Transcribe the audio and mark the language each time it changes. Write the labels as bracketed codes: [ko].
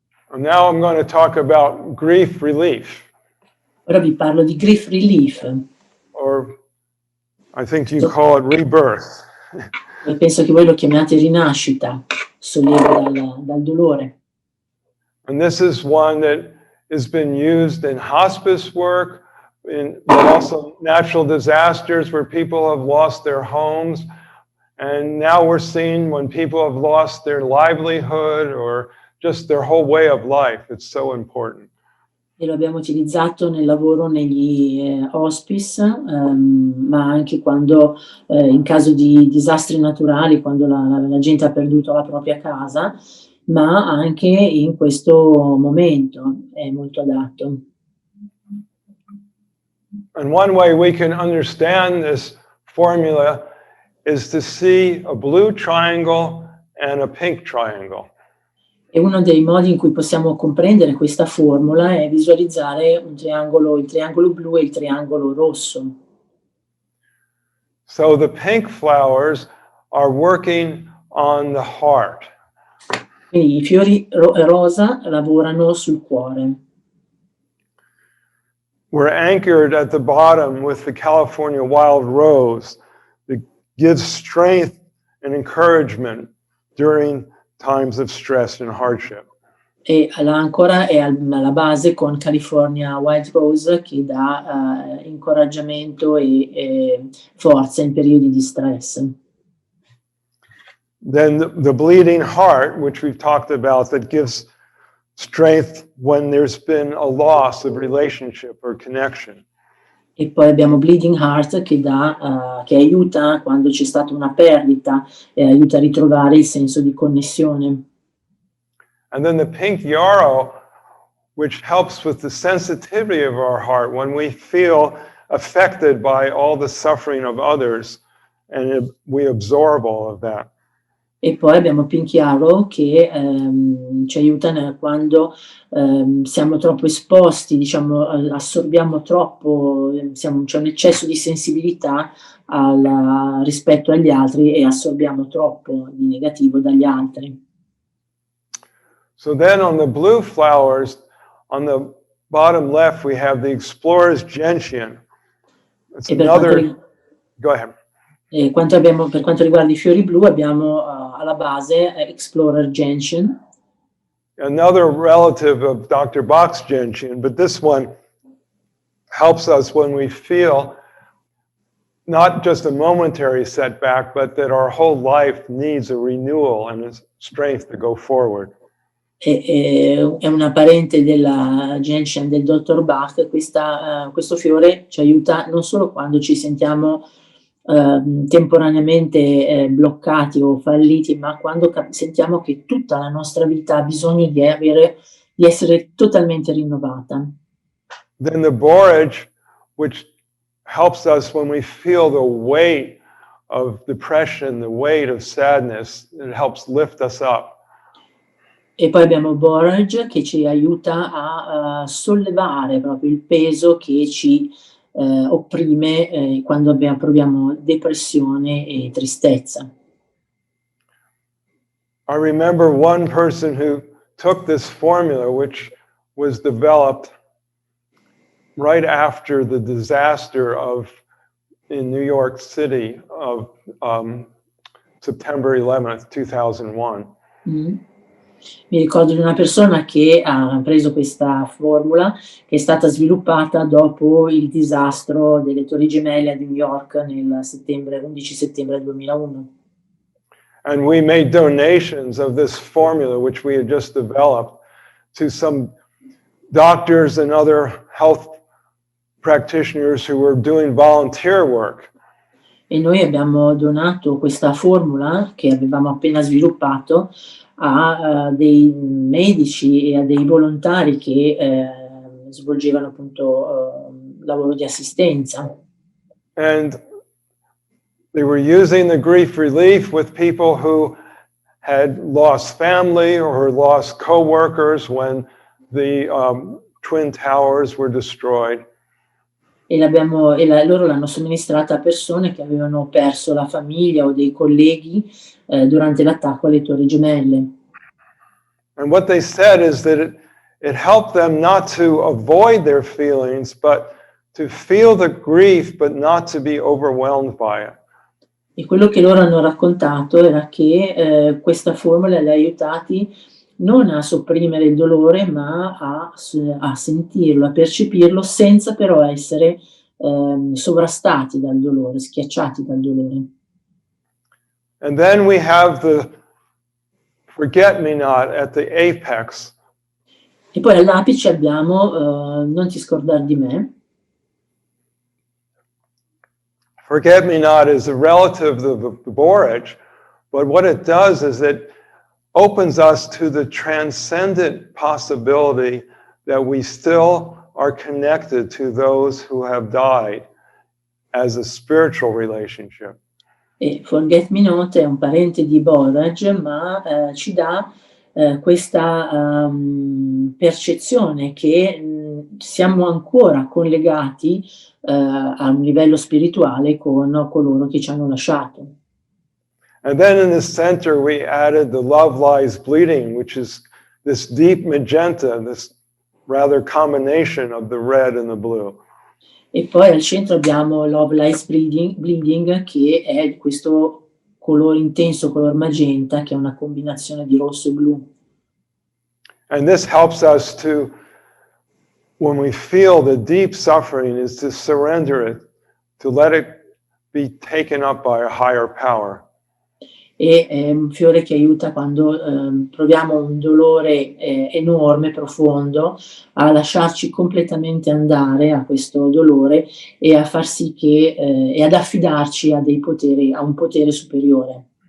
[en] And now I'm going to talk about grief relief. [it] Ora vi parlo di grief relief. [en] Or I think you call it rebirth. [it] Penso che voi lo chiamiate rinascita, sollievo dal dolore. [en] And this is one that has been used in hospice work, but also natural disasters where people have lost their homes. And now we're seeing when people have lost their livelihood or just their whole way of life. It's so important. [it] E lo abbiamo utilizzato nel lavoro negli hospice, ma anche quando in caso di disastri naturali, quando la gente ha perduto la propria casa, ma anche in questo momento è molto adatto. [en] And one way we can understand this formula is to see a blue triangle and a pink triangle. [it] E uno dei modi in cui possiamo comprendere questa formula è visualizzare il triangolo blu e il triangolo rosso. [en] So the pink flowers are working on the heart. [it] Quindi i fiori rosa lavorano sul cuore. [en] We're anchored at the bottom with the California wild rose that gives strength and encouragement during times of stress and hardship. [it] E l'ancora è alla base con California Wild Rose che dà incoraggiamento e forza in periodi di stress. [en] Then the bleeding heart, which we've talked about, that gives strength when there's been a loss of relationship or connection. [it] E poi abbiamo Bleeding Heart che aiuta quando c'è stata una perdita e aiuta a ritrovare il senso di connessione. [en] And then the pink yarrow, which helps with the sensitivity of our heart when we feel affected by all the suffering of others, and we absorb all of that. [it] E poi abbiamo Pink Yarrow che ci aiuta quando siamo troppo esposti, diciamo, assorbiamo troppo, c'è un eccesso di sensibilità rispetto agli altri e assorbiamo troppo di negativo dagli altri. [en] So then on the blue flowers, on the bottom left, we have the explorer's gentian. It's another... Go ahead. [it] Per quanto riguarda i fiori blu abbiamo alla base Explorer Gentian. [en] Another relative of Dr. Bach's gentian, but this one helps us when we feel not just a momentary setback, but that our whole life needs a renewal and a strength to go forward. [it] È una parente della gentian del Dr. Bach. Questo fiore ci aiuta non solo quando ci sentiamo temporaneamente bloccati o falliti, ma quando sentiamo che tutta la nostra vita ha bisogno di essere totalmente rinnovata. [en] Then the borage, which helps us when we feel the weight of depression, the weight of sadness, it helps lift us up. [it] E poi abbiamo borage che ci aiuta a sollevare proprio il peso che ci opprime quando proviamo depressione e tristezza. [en] I remember one person who took this formula, which was developed right after the disaster in New York City of September 11th, 2001. [it] Mi ricordo di una persona che ha preso questa formula che è stata sviluppata dopo il disastro delle Torri Gemelle a New York nel 11 settembre 2001. [en] And we made donations of this formula, which we had just developed, to some doctors and other health practitioners who were doing volunteer work. [it] E noi abbiamo donato questa formula che avevamo appena sviluppato a dei medici e a dei volontari che svolgevano appunto lavoro di assistenza. [en] And They were using the grief relief with people who had lost family or lost co-workers when the Twin Towers were destroyed. [it] Loro l'hanno somministrata a persone che avevano perso la famiglia o dei colleghi durante l'attacco alle Torri Gemelle. [en] And what they said is that it helped them not to avoid their feelings, but to feel the grief, but not to be overwhelmed by it. [it] E quello che loro hanno raccontato era che questa formula li ha aiutati non a sopprimere il dolore, ma a sentirlo, a percepirlo, senza però essere sovrastati dal dolore, schiacciati dal dolore. [en] And then we have the forget-me-not at the apex. [it] E poi all'apice abbiamo non ti scordar di me. [en] Forget-me-not is a relative of the borage, but what it does is it opens us to the transcendent possibility that we still are connected to those who have died as a spiritual relationship. [it] E Forget Me Not è un parente di Borage, ma ci dà questa percezione che siamo ancora collegati a un livello spirituale con coloro che ci hanno lasciato. [en] And then in the center we added the Love Lies Bleeding, which is this deep magenta, this rather combination of the red and the blue. [it] E poi al centro abbiamo Love Lies Bleeding, che è questo colore intenso, color magenta, che è una combinazione di rosso e blu. [en] And this helps us to, when we feel the deep suffering, is to surrender it, to let it be taken up by a higher power. [it] E è un fiore che aiuta quando proviamo un dolore enorme, profondo, a lasciarci completamente andare a questo dolore e a far sì che e ad affidarci a dei poteri, a un potere superiore.